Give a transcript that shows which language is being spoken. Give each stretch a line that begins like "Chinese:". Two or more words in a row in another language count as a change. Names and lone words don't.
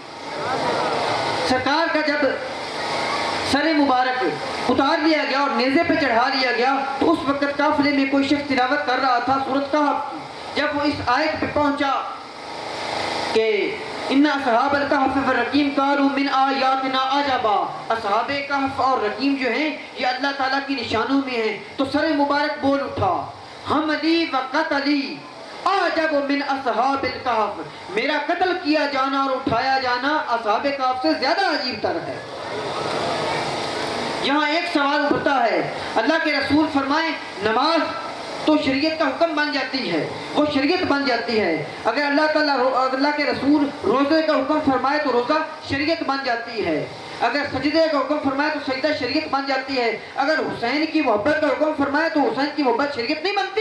Urdu: سرکار کا جب سر مبارک اتار لیا گیا اور نیزے پہ چڑھا لیا گیا تو اس وقت قافلے میں کوئی شخص تلاوت کر رہا تھا سورۃ کہف کی۔ جب وہ اس آیت پہ پہنچا کہ
Arabic: ان اصحاب الکہف والرقیم کانوا من آیاتنا عجبا،
Urdu: اصحاب کہف اور رقیم جو ہیں یہ اللہ تعالیٰ کی نشانوں میں ہیں، تو سر مبارک بول اٹھا،
Arabic: حملی و قتلی اعجب من اصحاب الکہف،
Urdu: میرا قتل کیا جانا اور اٹھایا جانا اصحاب کہف سے زیادہ عجیب تر ہے۔ یہاں ایک سوال اٹھتا ہے، اللہ کے رسول فرمائیں نماز تو شریعت کا حکم بن جاتی ہے، وہ شریعت بن جاتی ہے، اگر اللہ کے رسول روزے کا حکم فرمائے تو روزہ شریعت بن جاتی ہے، اگر سجدے کا حکم فرمائے تو سجدہ شریعت بن جاتی ہے، اگر حسین کی محبت کا حکم فرمائے تو حسین کی محبت شریعت نہیں بنتی؟